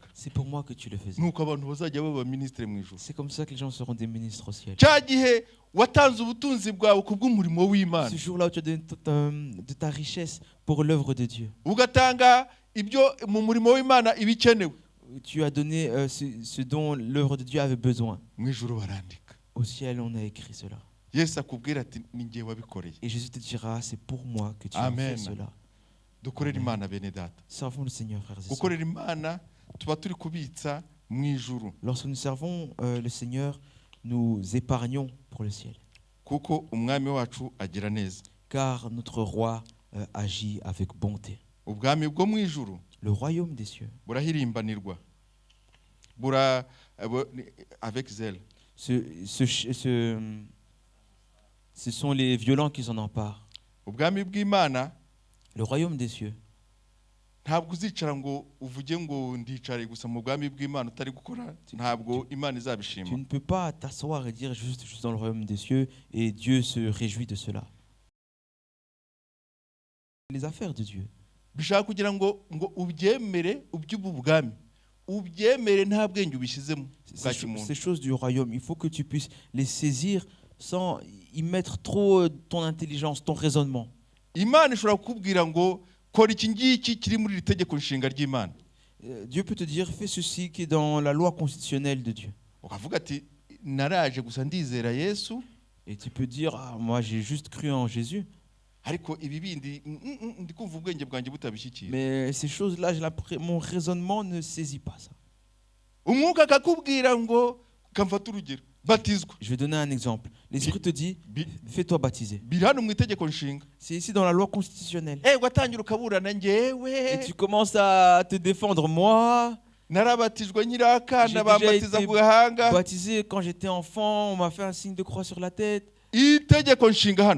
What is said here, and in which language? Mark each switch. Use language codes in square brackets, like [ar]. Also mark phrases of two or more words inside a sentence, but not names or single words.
[fr] c'est pour moi que tu le faisais. [rw] nuko abantu bazajya baba ministre mu ijuru. [fr] C'est comme ça que les gens seront des ministres au ciel. [rw] cya gihe watanze ubutunzi bwawe kubw'umurimo w'Imana, [fr] Ce jour-là où tu as donné de ta richesse pour l'œuvre de Dieu, [rw] ugatanga ibyo mu murimo w'Imana ibikenewe, [fr] tu as donné ce dont l'œuvre de Dieu avait besoin. [rw] mu ijuru barandika. [fr] Au ciel, on a écrit cela. [rw] Yesu akubwira ati ni njye wabikoreye. [fr] Et Jésus te dira, c'est pour moi que tu as Amen. fait cela. [rw] dukorere Imana bene data. [fr] Servons le Seigneur, frères et sœurs. [rw] gukorera Imana tuba turi kubitsa mu ijuru, [fr] Lorsque nous servons le Seigneur, nous épargnons pour le ciel. [rw] kuko umwami wacu agira neza. [fr] Car notre roi agit avec bonté. [rw] ubwami bwo mu ijuru [fr] Le royaume des cieux, [rw] burahirimbanirwa, [fr] avec zèle. ce sont les violents qui s'en emparent. [rw] ubwami bw'Imana [fr] Le royaume des cieux, [rw] ntabwo uzicara ngo uvuge ngo ndicare gusa mu bwami bw'Imana utari gukora, ntabwo Imana izabishima. [fr] tu ne peux pas t'asseoir et dire juste je suis dans le royaume des cieux et Dieu se réjouit de cela. Les affaires de Dieu. [rw] bishaka kugira ngo ubyemere uby'ubu bwami, ubyemere nta bwenge ubishyizemo bwa kimuntu. [fr] Ces choses du royaume, il faut que tu puisses les saisir sans y mettre trop ton intelligence, ton raisonnement. [rw] Imana ishobora kukubwira ngo kora iki ngiki kiri muri iri tegeko nshinga ry'Imana. [fr] Dieu peut te dire fais ceci qui est dans la loi constitutionnelle de Dieu. [rw] ukavuga ati naraje gusa ndizera Yesu, [fr] Et tu peux dire ah, moi j'ai juste cru en Jésus. [rw] ariko ibi bindi ndi kumva ubwenge bwanjye butabishyikira. [fr] Mais ces choses-là, mon raisonnement ne saisit pas ça. [rw] umwuka akakubwira ngo kamfata urugero, batizwa. [fr] Je vais donner un exemple. L'Esprit te dit fais-toi baptiser. [rw] biri hano mu itegeko nshinga. [fr] C'est ici dans la loi constitutionnelle. [rw] ugatangira ukaburana [fr] Et [rw] njyewe [fr] tu commences à te défendre. Moi, [rw] narabatijwe nyiri akana [fr] J'ai déjà [rw] bambatiza [fr] été [rw] ku gahanga. [fr] baptisé quand j'étais enfant, on m'a fait un signe de croix sur la tête. [rw] itegeko nshinga hano